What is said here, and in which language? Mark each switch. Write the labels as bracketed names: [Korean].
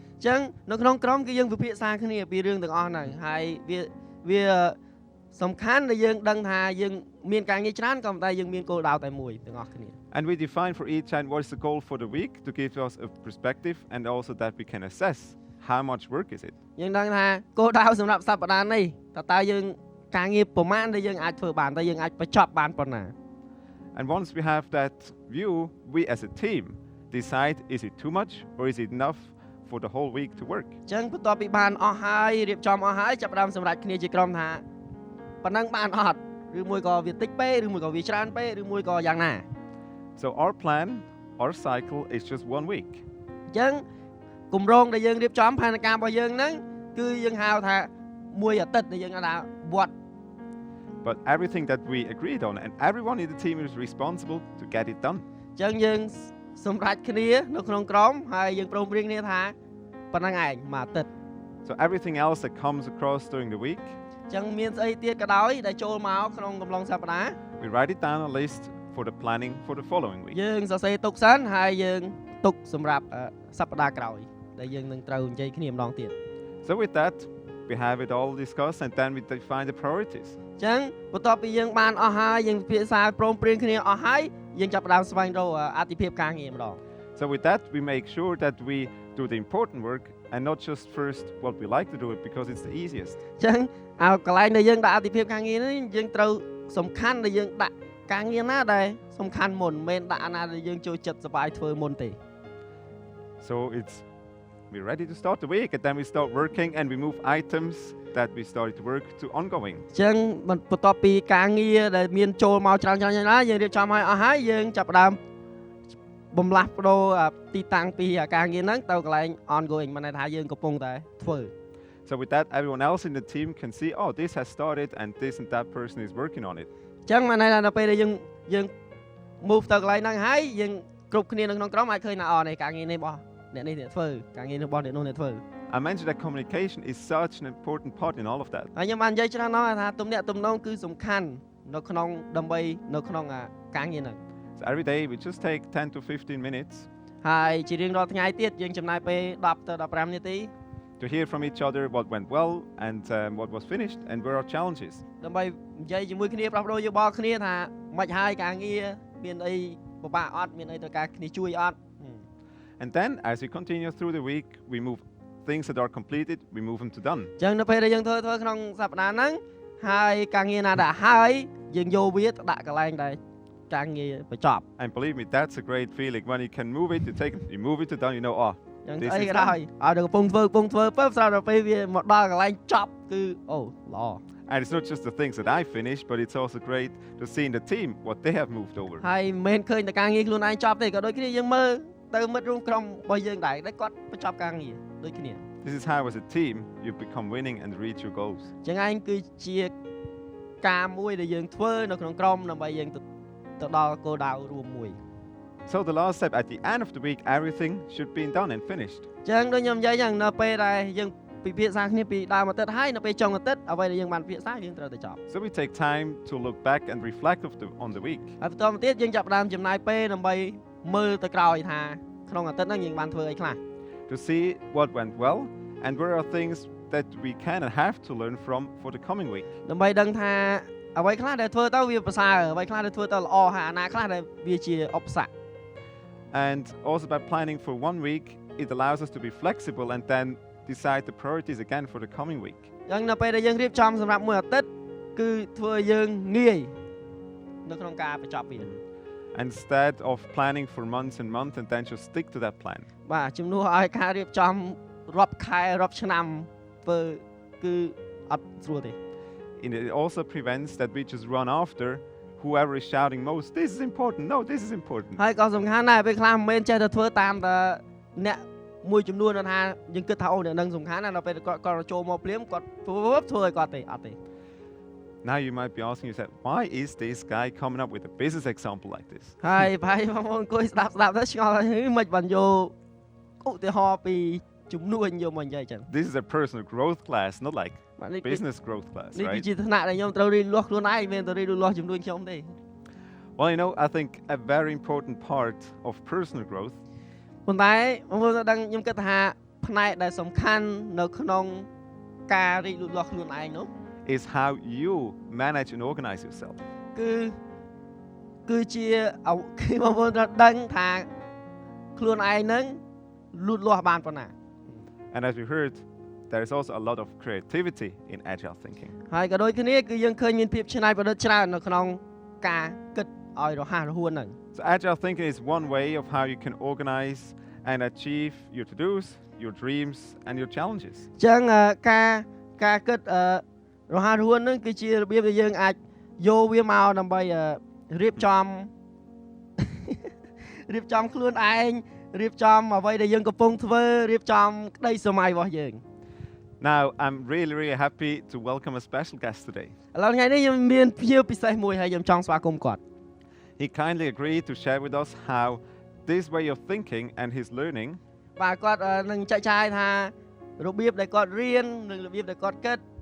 [Khmer] អញ្ចឹងនៅក្នុងក្រុមគឺយើងពិភាក្សាគ្នាពីរឿងទាំងអស់ហ្នឹងហើយវាសំខាន់ដែលយើងដឹងថាយើងមានការងារច្រើនក៏ប៉ុន្តែយើងមានគោលដៅតែមួយទាំងអស់គ្នា [English] And we define for each and what is the goal for the week to give us a perspective and also that we can assess how much work is it. [Khmer] យើងដឹងថាគោលដៅសម្រាប់សប្តាហ៍នេះតើយើងការងារប្រមាណដែលយើងអាចធ្វើបានតើយើងអាចបញ្ចប់បានប៉ុណ្ណា [English] And once we have that view, we as a team decide is it too much or is it enough for the whole week to work. [Khmer] អញ្ចឹងបន្ទាប់ពីបានអស់ហើយរៀបចំអស់ហើយចាប់ផ្ដើមសម្រេចគ្នាជាក្រុមថាប៉ុណ្ណឹងបានអត់ឬមួយក៏វាតិចពេកឬមួយក៏វាច្រើនពេកឬមួយក៏យ៉ាងណា [English] So our plan, our cycle is just 1 week. [Khmer] អញ្ចឹងគម្រោងដែលយើងរៀបចំផែនការរបស់យើងហ្នឹងគឺយើងហៅថាមួយអាទិត្យដែលយើងហៅថាវត្ត [English] But everything that we agreed on and everyone in the team is responsible to get it done. [Khmer] អញ្ចឹងយើងសម្រេចគ្នានៅក្នុងក្រុមហើយយើងព្រមព្រៀងគ្នាថាប៉ុណ្ណឹងឯងមួយអាទិត្យ [English] So everything else that comes across during the week, [Khmer] អញ្ចឹងមានស្អីទៀតក៏ដោយដែលចូលមកក្នុងកំឡុងសប្តាហ៍ [English] we write it down on a list for the planning for the following week. [Khmer] យើងសរសេរទុកសិនហើយយើងទុកសម្រាប់សប្តាហ៍ក្រោយដែលយើងនឹងត្រូវនិយាយគ្នាម្ដងទៀត [English] So with that, we have it all discussed and then we define the priorities. [Khmer] អញ្ចឹងបន្ទាប់ពីយើងបានអស់ហើយយើងពិភាក្សាព្រមព្រៀងគ្នាអស់ហើយយើងចាប់ផ្ដើមស្វែងរកអាទិភាពការងារម្ដង [English] So with that, we make sure that we do the important work and not just first what we like to do it because it's the easiest. [Khmer] អញ្ចឹងឲ្យកន្លែងដែលយើងដាក់អាទិភាពការងារនេះយើងត្រូវសំខាន់ដែលយើងដាក់ការងារណាដែលសំខាន់មុនមិនមែនដាក់អាណាដែលយើងចូលចិត្តសប្បាយធ្វើមុនទេ [English] So we're ready to start the week and then we start working and we move items that we started to work to ongoing. [Khmer] អញ្ចឹងបន្ទាប់ពីការងារដែលមានចូលមកច្រើនៗណាយើងរៀបចំឲ្យអស់ហើយយើងចាប់ផ្ដើមបំលាស់ប្ដូរទីតាំងពីការងារហ្នឹងទៅកន្លែង ongoing មិនន័យថាយើងកំពុងតែធ្វើ [English] So with that, everyone else in the team can see, oh, this has started and this and that person is working on it. [Khmer] អញ្ចឹងមិនន័យថាដល់ពេលដែលយើង move ទៅកន្លែងហ្នឹងហើយយើងគ្រប់គ្នានៅក្នុងក្រុមអាចឃើញថាអូនេះការងារនេះរបស់អ្នកនេះអ្នកធ្វើការងាររបស់អ្នកនោះអ្នកធ្វើ [English] I mentioned that communication is such an important part in all of that. [Khmer] ហើយខ្ញុំបាននិយាយច្រើនណាស់ថាទំនាក់ទំនងគឺសំខាន់នៅក្នុងដើម្បីនៅក្នុងការងារហ្នឹង [English] So every day we just take 10 to 15 minutes [Khmer] ហើយជារៀងរាល់ថ្ងៃទៀតយើងចំណាយពេល10ទៅ15នាទី [English] to hear from each other what went well and what was finished and where are challenges. [Khmer] ដើម្បីនិយាយជាមួយគ្នាផ្លាស់ប្ដូរយោបល់គ្នាថាមិនហើយការងារមានអីពិបាកអត់មានអីត្រូវការគ្នាជួយអត់ [English] And then as we continue through the week we move things that are completed we move them to done. [Khmer] អញ្ចឹងនៅពេលដែលយើងធ្វើក្នុងសប្តាហ៍ហ្នឹងហើយការងារណាដែលហើយយើងយកវាទៅដាក់កន្លែងដែលការងារបញ្ចប់ [English] And believe me that's a great feeling when you can move it you move it to done you know oh [Khmer] អញ្ចឹងអីក៏ដោយឲ្យកំពុងធ្វើពើស្រាប់ដល់ពេលវាមកដល់កន្លែងចប់គឺអូល្អ [English] And it's not just the things that I finished but it's also great to see in the team what they have moved over. [Khmer] ហើយមិនឃើញតែការងារខ្លួនឯងចប់ទេក៏ដូចគ្នាយើងមើលទៅមិត្តរួមក្រុមរបស់យើងដែរគាត់បញ្ចប់ការងារដូចគ្នា [English] This is how as a team you become winning and reach your goals. [Khmer] អញ្ចឹងឯងគឺជាការមួយដែលយើងធ្វើនៅក្នុងក្រុមដើម្បីយើងទៅដល់គោលដៅរួមមួយ [English] So the last step at the end of the week everything should be done and finished. [Khmer] អញ្ចឹងដូចខ្ញុំនិយាយយ៉ាងនៅពេលដែលយើងពិភាក្សាគ្នាពីដើមអាទិត្យហើយនៅពេលចុងអាទិត្យអ្វីដែលយើងបានពិភាក្សាយើងត្រូវតែចប់ [English] So we take time to look back and reflect on the week. [Khmer] ហើយបន្តមកទៀតយើងចាប់ផ្ដើមចំណាយពេលដើម្បីមើលទៅក្រោយថាក្នុងអាទិត្យហ្នឹងយើងបានធ្វើអីខ្លះ [English] To see what went well and where are things that we can and have to learn from for the coming week. [Khmer] ដើម្បីដឹងថាអ្វីខ្លះដែលធ្វើទៅវាប្រសើរអ្វីខ្លះដែលធ្វើទៅល្អហើយអាណាខ្លះដែលវាជាឧបសគ្គ [English] And also by planning for 1 week it allows us to be flexible and then decide the priorities again for the coming week. [Khmer] អញ្ចឹងនៅពេលដែលយើងរៀបចំសម្រាប់មួយអាទិត្យគឺធ្វើយើងងាយនៅក្នុងការបញ្ចប់វា [English] Instead of planning for months and months and then just stick to that plan. [Khmer] បាទជំនួសឲ្យការរៀបចំរាប់ខែរាប់ឆ្នាំធ្វើគឺអត់ស្រួលទេ [English] And it also prevents that we just run after whoever is shouting most this is important no this is important. [Khmer] ហើយក៏សំខាន់ដែរពេលខ្លះមិនមែនចេះតែធ្វើតាមតែអ្នកមួយចំនួនថាយើងគិតថាអូអ្នកនឹងសំខាន់ណាស់ដល់ពេលគាត់ចូលមកភ្លាមគាត់ធ្វើឲ្យគាត់ទេអត់ទេ [English] Now you might be asking yourself why is this guy coming up with a business example like this? [Khmer] ហើយបងប្អូនអង្គុយស្ដាប់ទៅឆ្ងល់ហើយមិនបានយកឧទាហរណ៍ពីជំនួញយកមកនិយាយចឹង [English] This is a personal growth class not like business growth class [Khmer] នេះ [English] right? [Khmer] គឺជាឋានៈដែលខ្ញុំត្រូវរៀនលួសខ្លួនឯងមិនទៅរៀនលួសជំនួញខ្ញុំទេ [English] Well, you know, I think a very important part of personal growth [Khmer] ប៉ុន្តែបងប្អូនដឹងខ្ញុំគិតថាផ្នែកដែលសំខាន់នៅក្នុងការរីកលូតលាស់ខ្លួនឯងនោះ [English] is how you manage and organize yourself. [Khmer] គឺជាគឺបងប្អូនត្រូវដឹងថាខ្លួនឯងនឹងលូតលាស់បានប៉ុណ្ណា [English] And as we heard, there is also a lot of creativity in agile thinking. [Khmer] ហើយក៏ដូចគ្នាគឺយើងឃើញមានភាពច្នៃប្រឌិតច្រើននៅក្នុងការគិតឲ្យរហ័សរហួនហ្នឹង [English] So agile thinking is one way of how you can organize and achieve your to-dos, your dreams, and your challenges. [Khmer] អញ្ចឹងការគិតរហ័សរហួនហ្នឹងគឺជារបៀបដែលយើងអាចយកវាមកដើម្បីរៀបចំខ្លួនឯងរៀបចំអ្វីដែលយើងកំពុងធ្វើរៀបចំក្តីសម័យរបស់យើង [English] Now, I'm really happy to welcome a special guest today. [Khmer] ឥឡូវថ្ងៃនេះខ្ញុំមានភ្ញៀវពិសេសមួយហើយខ្ញុំចង់ស្វាគមន៍គាត់ [English] He kindly agreed to share with us how this way of thinking and his learning [Khmer] បាទគាត់នឹងចែកចាយថារបៀបដែលគាត់រៀននិងរបៀបដែលគាត់គិត